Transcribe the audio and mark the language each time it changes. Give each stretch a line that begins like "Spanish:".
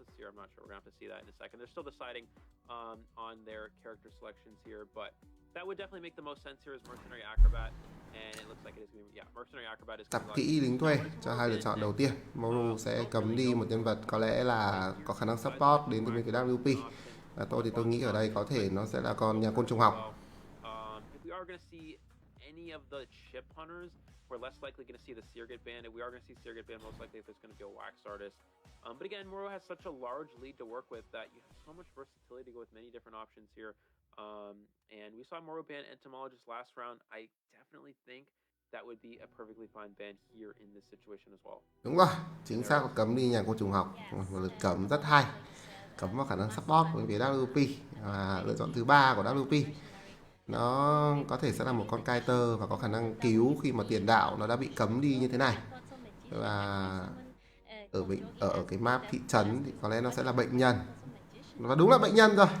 English: I'm not sure. We're gonna have to see that in a second. They're still deciding on their character selections here, but that would definitely make the most sense here as Mercenary Acrobat, and it looks like it is going to be, Mercenary Acrobat is
Vietnamese: Tạp kỹ lính thuê cho hai lựa chọn đầu tiên. Moru sẽ cấm đi một nhân vật có lẽ là có khả năng support đến từ bên phía WP. Và tôi thì tôi nghĩ ở đây có thể nó sẽ là con nhà côn trùng học.
English: If we are going to see any of the chip hunters, we're less likely going to see the Seer get banned. If we are going to see Seer get banned, most likely if there's going to be a wax artist. But again, Moru has such a large lead to work with that you have so much versatility to go with many different options here. And we saw Moru ban Entomologist last round. I definitely think that would be a perfectly fine ban here in this situation as well.
Vietnamese: Đúng rồi, chính xác là cấm đi nhà côn trùng học. Một lượt cấm rất hay. Cấm vào khả năng support với phía WP. Và lựa chọn thứ 3 của WP. Nó có thể sẽ là một con Kaiter và có khả năng cứu khi mà tiền đạo nó đã bị cấm đi như thế này. Và ở cái map thị trấn thì có lẽ nó sẽ là bệnh nhân. Và đúng là bệnh nhân rồi.